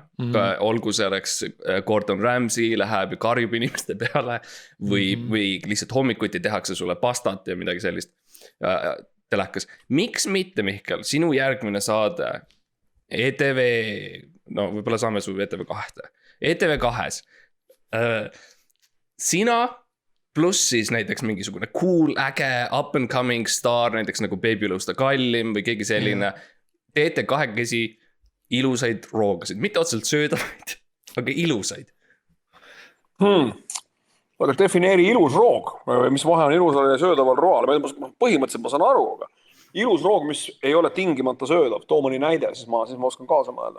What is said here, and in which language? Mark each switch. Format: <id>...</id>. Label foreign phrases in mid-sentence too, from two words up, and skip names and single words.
<et>Olgu selleks Gordon Ramsay läheb ja karjub inimeste peale või lihtsalt hommikuti tehakse sulle pastat ja midagi sellist. telekas. Miks mitte, Mihkel, sinu järgmine saade ETV, no võib-olla saame su ETV2, ETV2-s. Sina pluss siis näiteks mingisugune cool, äge,</et> <en>up and coming</en> <et>staar, näiteks nagu Babylõusta Kallim või keegi selline. Teete kahekesi ilusaid roogasid, mitte otseselt söödavaid, aga ilusaid. Aga defineeri ilus roog, mis vahe on ilusal ja söödaval roal. Põhimõtteliselt ma saan aru, aga ilus roog, mis ei ole tingimata söödav, too mõni näide, siis ma oskan kaasa mõelda.</et>